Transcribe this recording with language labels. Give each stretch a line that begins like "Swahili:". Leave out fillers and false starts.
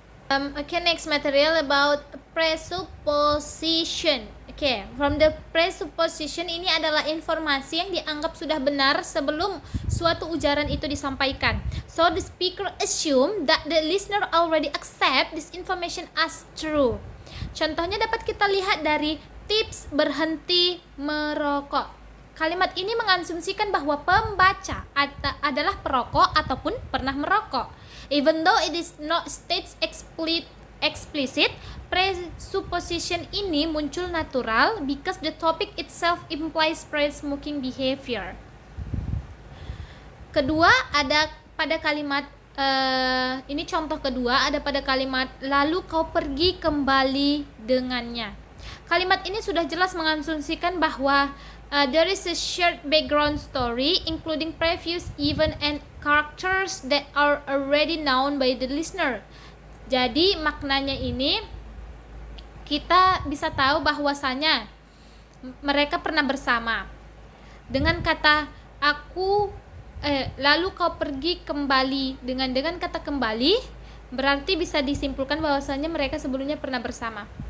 English: Okay, next material about presupposition. Okay, from the presupposition
Indonesian: ini adalah informasi yang dianggap sudah benar sebelum suatu ujaran itu disampaikan.
English: So the speaker assume that the listener already accept this information as true.
Indonesian: Contohnya dapat kita lihat dari tips berhenti merokok. Kalimat ini mengasumsikan bahwa pembaca adalah perokok ataupun pernah merokok.
English: Even though it is not states explicit, presupposition
Indonesian: ini muncul natural
English: because the topic itself implies pre-smoking behavior.
Indonesian: Kedua ada pada kalimat ini contoh kedua ada pada kalimat lalu kau pergi kembali dengannya. Kalimat ini sudah jelas mengasumsikan bahwa
English: there is a shared background story including previous event and characters that are already known by the listener.
Indonesian: Jadi maknanya ini kita bisa tahu bahwasanya mereka pernah bersama. Dengan kata aku lalu kau pergi kembali, dengan kata kembali berarti bisa disimpulkan bahwasanya mereka sebelumnya pernah bersama.